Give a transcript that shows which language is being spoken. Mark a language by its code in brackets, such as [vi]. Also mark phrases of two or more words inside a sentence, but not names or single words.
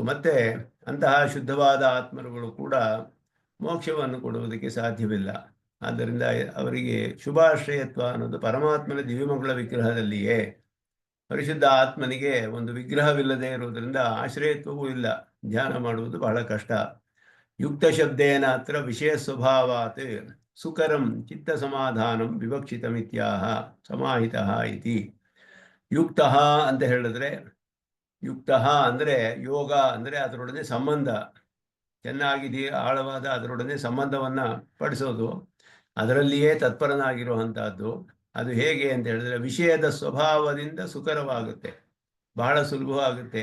[kn] ಮತ್ತೆ ಅಂತಹ ಶುದ್ಧವಾದ ಆತ್ಮರುಗಳು ಕೂಡ ಮೋಕ್ಷವನ್ನು ಕೊಡುವುದಕ್ಕೆ ಸಾಧ್ಯವಿಲ್ಲ. ಆದ್ದರಿಂದ ಅವರಿಗೆ ಶುಭಾಶ್ರಯತ್ವ ಅನ್ನೋದು ಪರಮಾತ್ಮನ ದಿವ್ಯಮಂಗಳ ವಿಗ್ರಹದಲ್ಲಿಯೇ. ಪರಿಶುದ್ಧ ಆತ್ಮನಿಗೆ ಒಂದು ವಿಗ್ರಹವಿಲ್ಲದೆ ಇರುವುದರಿಂದ ಆಶ್ರಯತ್ವವೂ ಇಲ್ಲ, ಧ್ಯಾನ ಮಾಡುವುದು ಬಹಳ ಕಷ್ಟ. [sa] ಯುಕ್ತ ಶಬ್ದೇನ ಅತ್ರ ವಿಷಯ ಸ್ವಭಾವಾತ್ ಸುಕರಂ ಚಿತ್ತ ಸಮಾಧಾನಂ ವಿವಕ್ಷಿತಮಿತ್ಯಾಹ ಸಮಾಹಿತಃ ಇತಿ. [kn] ಯುಕ್ತ ಅಂತ ಹೇಳಿದ್ರೆ, ಯುಕ್ತ ಅಂದರೆ ಯೋಗ ಅಂದರೆ ಅದರೊಡನೆ ಸಂಬಂಧ, ಚೆನ್ನಾಗಿ ಆಳವಾದ ಅದರೊಡನೆ ಸಂಬಂಧವನ್ನ ಪಡಿಸೋದು, ಅದರಲ್ಲಿಯೇ ತತ್ಪರನಾಗಿರುವಂತಹದ್ದು. ಅದು ಹೇಗೆ ಅಂತ ಹೇಳಿದ್ರೆ ವಿಷಯದ ಸ್ವಭಾವದಿಂದ ಸುಕರವಾಗುತ್ತೆ, ಬಹಳ ಸುಲಭವಾಗುತ್ತೆ.